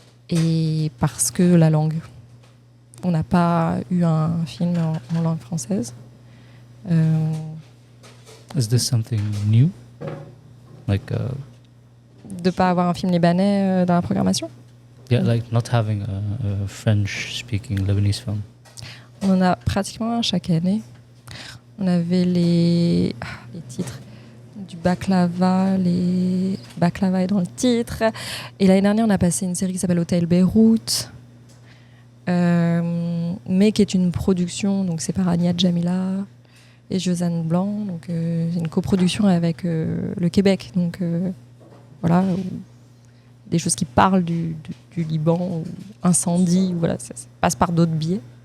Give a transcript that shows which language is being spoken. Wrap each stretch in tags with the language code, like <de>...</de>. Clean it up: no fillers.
<fr>Et parce que la langue. On n'a pas eu un film en langue française.</fr> <en>Is this something new? Like,</en> <fr>De pas avoir un film libanais dans la programmation?</fr> <en>yeah, like not having a French-speaking Lebanese film.</en> <fr>On en a pratiquement un chaque année. On avait les titres du Baklava, Baklava est dans le titre. Et l'année dernière, on a passé une série qui s'appelle Hôtel Beyrouth, mais qui est une production, donc c'est par Ania Djamila et Josiane Blanc, donc c'est une coproduction avec le Québec, donc voilà, des choses qui parlent du Liban, ou incendie, voilà, ça passe par d'autres biais.</fr>